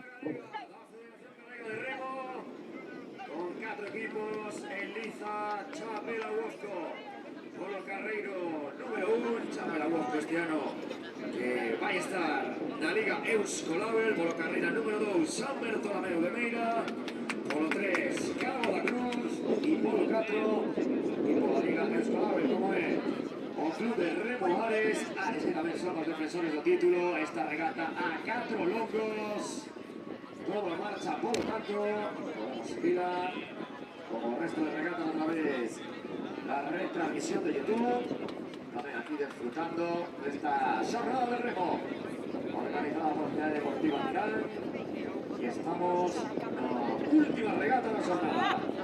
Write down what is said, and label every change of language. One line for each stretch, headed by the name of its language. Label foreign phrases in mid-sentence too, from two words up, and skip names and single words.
Galician: Con 4 equipos en liza, Chapela Huosco, Polo Carreiro número 1, Chapela Huosco este ano, que vai estar na Liga Euskolabel, Polo Carreira número 2, San Bartolomeu de Meira, Polo 3, Cabo da Cruz e Polo 4, e pola Liga Euskolabel, como é o Club de Remo Ares que tamén son os defensores do título, esta regata a 4 longos.
Spanish: Todo marcha por lo tanto, como se pida, como el resto de regatas a través de la retransmisión de YouTube. También aquí disfrutando de esta jornada de remo. organizada por Ciudad Deportiva Milán. Y estamos en la última regata de la jornada.